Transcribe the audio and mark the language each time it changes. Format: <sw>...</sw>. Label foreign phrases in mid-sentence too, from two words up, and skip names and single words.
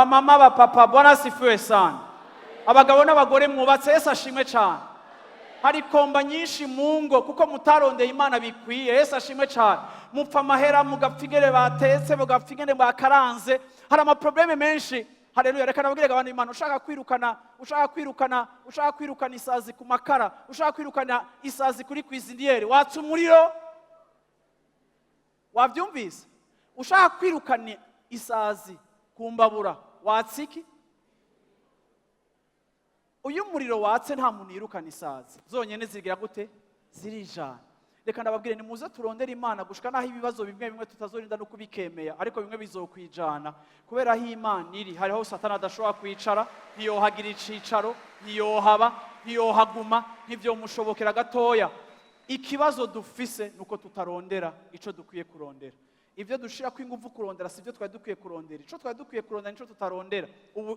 <rn>mama ba papa</rn> <sw>Bwana asifiwe sana</sw> <rn>abagabo n'abagore mwubatse Yesu ashimwe cyane hari komba nyinshi mu ngo kuko mutarondeye Imana bikwiye Yesu ashimwe cyane mupfa amahera mugapfigere batetse mugapfigere bakaranze hari ama probleme menshi haleluya reka nabwire abantu Imana ushaka kwirukana isazi ku makara ushaka kwirukana isazi kuri kwizindiyeri watsa umuriro wavyumvise ushaka kwirukana isazi ku mbabura watsa iki uyu muriro watse nta muntu yirukana isazi zonyene zigira gute zirijana reka ndababwire ni muze turondera Imana gushika naho ibibazo bimwe tutazorinda no kubikemeya ariko bimwe bizokwijana kubera aho Imana iri hariho Satani adashobora kwicara ntiyohagira icicaro ntiyohaba ntiyohaguma ntivyo mushobokera gatoya ikibazo dufise nuko tutarondera ico dukwiye kurondera ivyo dushira ko ingufu kurondera sivyo twari dukwiye kurondera ico twari dukwiye kurondera nico tutarondera ubu</rn>